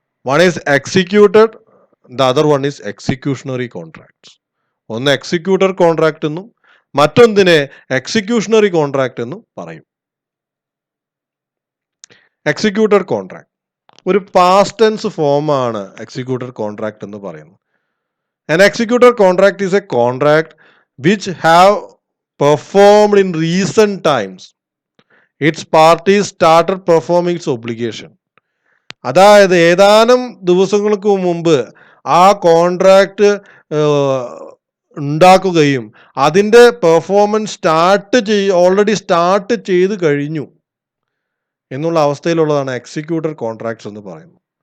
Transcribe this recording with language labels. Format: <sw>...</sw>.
<en>One is executed, the other one is executionary contracts.</en> <ml>ഒന്ന് executor contract എന്നും മറ്റൊന്നിനെ എക്സിക്യൂഷണറി contract എന്നും പറയും. എക്സിക്യൂട്ടർ കോൺട്രാക്ട് ഒരു പാസ്റ്റ് ടെൻസ് ഫോമാണ് എക്സിക്യൂട്ടർ കോൺട്രാക്ട് എന്ന് പറയുന്നത്.</ml> <en>An executor contract is a contract which have performed in recent times. Its parties started performing its obligation.</en> <ml>അതായത് ഏതാനും ദിവസങ്ങൾക്ക് മുമ്പ് ആ കോൺട്രാക്ട് ഉണ്ടാക്കുകയും അതിൻ്റെ പെർഫോമൻസ് ഓൾറെഡി സ്റ്റാർട്ട് ചെയ്ത് കഴിഞ്ഞു എന്നുള്ള അവസ്ഥയിലുള്ളതാണ് എക്സിക്യൂട്ടർ കോൺട്രാക്ട്സ് എന്ന് പറയുന്നത്.</ml>